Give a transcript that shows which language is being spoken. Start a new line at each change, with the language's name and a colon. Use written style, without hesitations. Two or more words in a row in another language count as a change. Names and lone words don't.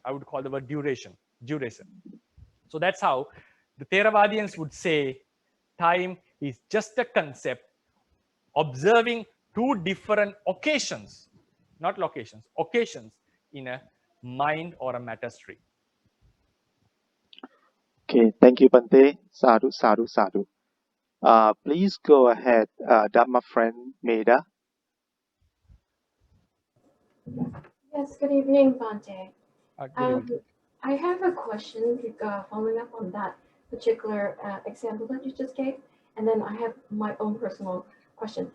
English: I would call the word duration. So that's how the Theravadians would say time is just a concept observing two different occasions, not locations, occasions in a mind or a matter stream. Okay, thank you, Bhante.
Pali: Sadhu, sadhu, sadhu.
English: Please go ahead, Dhamma friend Meda. Yes, good evening, Bhante. Good evening. I have a question following up on that particular example that you just gave, and then I have my own personal question.